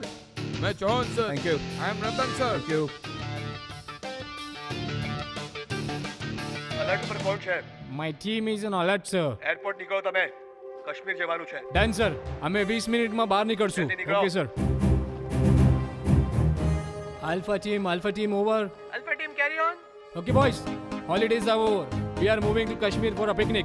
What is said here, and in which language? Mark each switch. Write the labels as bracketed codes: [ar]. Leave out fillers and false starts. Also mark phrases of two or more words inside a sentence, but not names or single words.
[gu] મેં ચૌહાણ સર. [en] thank you. I am Ratan sir. thank you. [gu] અલર્ટ પર કોણ છે? [en] My team is on alert, sir. [gu] એરપોર્ટ નીકળો તમે. કાશ્મીર જવાનું છે. [en] Done, sir. [gu] અમે 20 મિનિટમાં બહાર નીકળશું. જલ્દી નીકળો. [en] Okay, sir. Alpha team over. Alpha team carry on. Okay, boys. Holidays are over. We are moving to Kashmir for a picnic.